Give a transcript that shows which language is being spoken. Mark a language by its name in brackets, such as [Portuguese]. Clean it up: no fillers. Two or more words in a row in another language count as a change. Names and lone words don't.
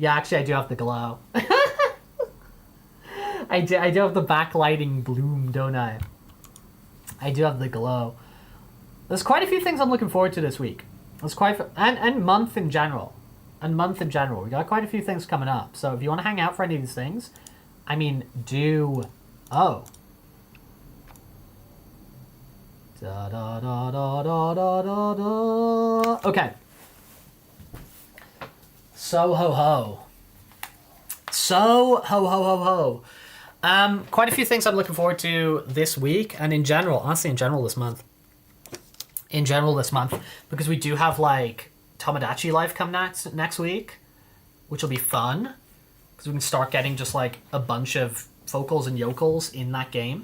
[English] Yeah, actually, I do have the glow. I do have the backlighting bloom, don't I? I do have the glow. There's quite a few things I'm looking forward to this week. There's and month in general. And month in general. We got quite a few things coming up. So if you want to hang out for any of these things, I mean, do... Oh. Da, da, da, da, da, da, da, da. Okay. So ho ho. So ho ho ho ho. Quite a few things I'm looking forward to this week and in general, honestly, in general this month. Because we do have like Tomodachi Life come next week, which will be fun because we can start getting just like a bunch of focals and yokels in that game.